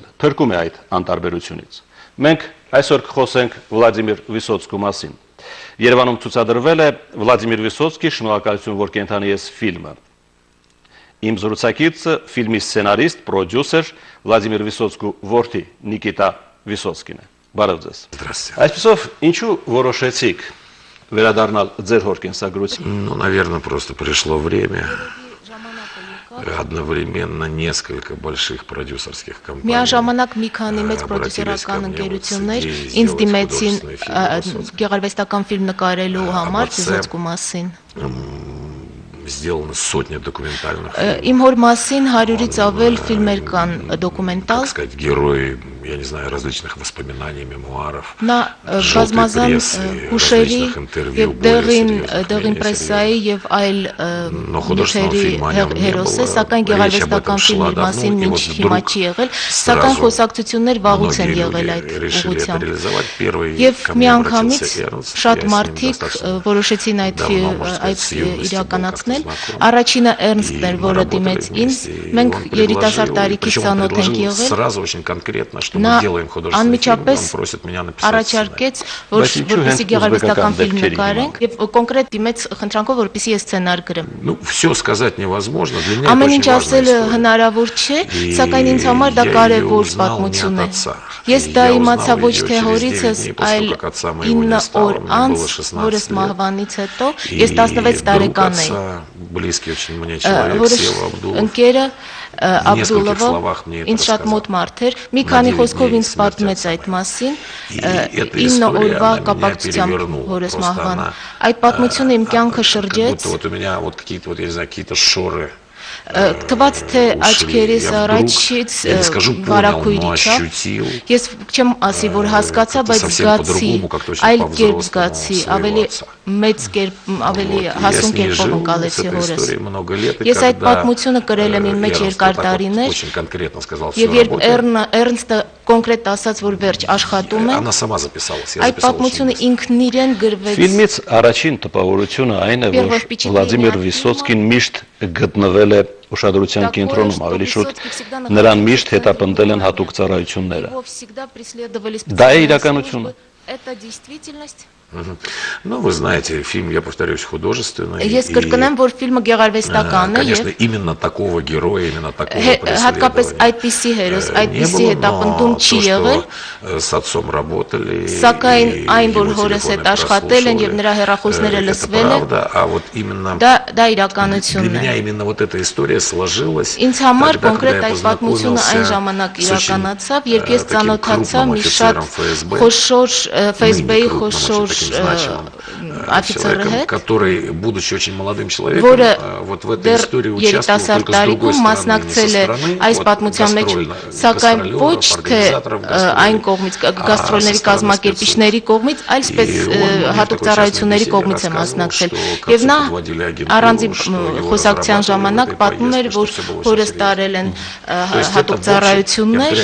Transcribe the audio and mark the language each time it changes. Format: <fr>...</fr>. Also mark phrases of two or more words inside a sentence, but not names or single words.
<hy>փրկում է այդ անտարբերությունից։ Մենք այսօր կխոսենք Վլադիմիր Վիսոցկու մասին։ Երևանում ցուցադրվել է Վլադիմիր Վիսոցկի «Շնորհակալություն, որ կենդանի ես» ֆիլմը։ Իմ զրուցակիցը ֆիլմի սցենարիստ, պրոդյուսեր Վլադիմիր Վիսոցկու որդի Նիկիտա Վիսոցկին է։ Բարև ձեզ։ Այսպիսով, ինչու որոշեցիք վերադառնալ ձեր հոր կենսագրությանը?</hy> <ru>Ну, наверное, просто пришло время. Одновременно несколько больших продюсерских компаний.</ru> <hy>Միաժամանակ մի քանի մեծ պրոդյուսերական ընկերություններ ինձ դիմեցին գեղարվեստական ֆիլմ նկարելու համար Վիսոցկու մասին։</hy> <ru>Сделаны сотни документальных фильмов.</ru> <hy>Իմ հոր մասին 100-ից ավել ֆիլմեր կան դոկումենտալ։</hy> <ru>Так сказать, герои, я не знаю, различных воспоминаний, мемуаров.</ru> <hy>Նա բազմազան հուշերի եւ դեղին պրեսայի եւ այլ նյութերի հերոս է, սակայն գեղարվեստական ֆիլմի մասին մինչ հիմա չի եղել, սակայն խոսակցություններ վաղուց են եղել այդ ուղղությամբ։ Եվ միանգամից շատ մարդիկ որոշեցին այդ իրականացնել։ Առաջինը Էրնստն էր, որը դիմեց ինձ, մենք երիտասարդ տարիքից ծանոթ ենք եղել։ Նա անմիջապես առաջարկեց, որպեսզի գեղարվեստական ֆիլմ նկարենք եւ կոնկրետ դիմեց խնդրանքով, որպեսզի ես սցենար գրեմ։</hy> <ru>Ну, всё сказать невозможно, для меня</ru> <hy>Ամեն ինչ ասել հնարավոր չէ, սակայն ինձ համար դա կարևոր պատմություն է։ Ես դա իմացա ոչ թե հորիցս, այլ 9 օր անց, որս մահվանից հետո, ես 16 տարեկան էի։</hy> <ru>Близкий очень мне человек, Сева Абдулов.</ru> <hy>Ընկերը Աբդուլովը ինձ շատ մոտ մարդ էր, մի քանի խոսքով ինձ պատմեց այդ մասին, 9 օրվա կապակցությամբ հորս մահվան։ Այդ պատմությունը իմ կյանքը շրջեց։</hy> <ru>Вот у меня вот какие-то, вот я не знаю, какие-то шоры.</ru> <hy>Թվաց թե աչքերիս առաջից վարակույր իջավ։ Ես չեմ ասի, որ հասկացա, բայց զգացի, այլ կերպ զգացի, ավելի մեծ կերպ, ավելի հասուն կերպով ընկալեցի հորս։ Ես այդ պատմությունը կրել եմ իմ մեջ երկար տարիներ, եւ երբ Էրնստը կոնկրետ ասաց, որ վերջ աշխատում է, այդ պատմությունը ինքն իրեն գրվեց։ Ֆիլմից առաջին տպավորությունը այն է, որ Վլադիմիր Վիսոցկին միշտ գտնվել է ուշադրության կենտրոնում, ավելի շուտ նրան միշտ հետապնդել են հատուկ ծառայությունները։ Դա է իրականությունը։</hy> <ru>Ну, вы знаете, фильм, я повторюсь, художественный.</ru> <hy>Ես կրկնեմ, որ ֆիլմը գեղարվեստական է,</hy> <ru>конечно, именно такого героя, именно такого</ru> <hy>հատկապես այդպիսի հերոս, այդպիսի հետապնդում չի եղել։</hy> <ru>С отцом работали.</ru> <hy>Սակայն այն, որ հորս հետ աշխատել են եւ նրա հեռախոսները լսվել են, դա իրականությունն է։</hy> <ru>Для меня именно вот эта история сложилась.</ru> <hy>Ինձ համար կոնկրետ այդ պատմությունը այն ժամանակ իրականացավ, երբ ես ծանոթացա մի շատ խոշոր ФСБ-ի խոշոր офицер,</hy> <ru>который, будучи очень молодым человеком, вот в этой истории участвовал только с другой стороны,</ru> <hy>այս պատմության մեջ, սակայն ոչ թե այն կողմից գաստրոլների կազմակերպիչների կողմից, այլ սպես հատուկ ծառայությունների կողմից է մասնակցել։ Եվ նա առանձին խոսակցության ժամանակ պատմում էր, որ հորս տարել են հատուկ ծառայություններ։</hy>